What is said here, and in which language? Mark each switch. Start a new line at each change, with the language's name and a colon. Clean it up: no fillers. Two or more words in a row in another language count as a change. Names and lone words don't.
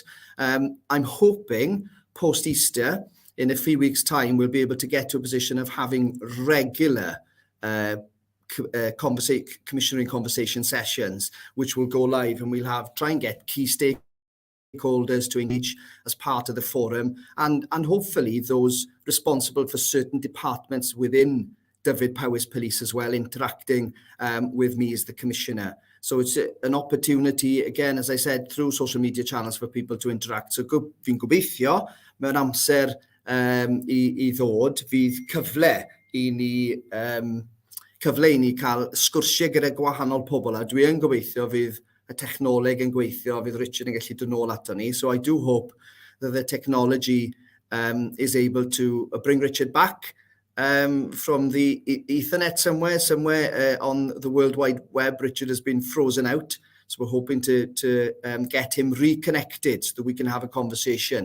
English: I'm hoping post-Easter, in a few weeks' time, we'll be able to get to a position of having regular Commissioner in Conversation sessions, which will go live, and we'll try and get key stakeholders to engage as part of the forum, and hopefully those responsible for certain departments within Dyfed-Powys Police as well, interacting with me as the Commissioner. So it's an opportunity, again, as I said, through social media channels for people to interact.
Welsh: So fi'n gobeithio, mewn amser I ddod, fydd cyfle I ni cael sgwrsiau gyda gwahanol pobl. A dwi yn gobeithio fydd y technoleg yn gweithio, fydd Richard yn gallu dod nôl ato ni.
English: So I do hope that the technology is able to bring Richard back from the Ethernet somewhere on the World Wide Web. Richard has been frozen out, so we're hoping to get him reconnected so that we can have a conversation.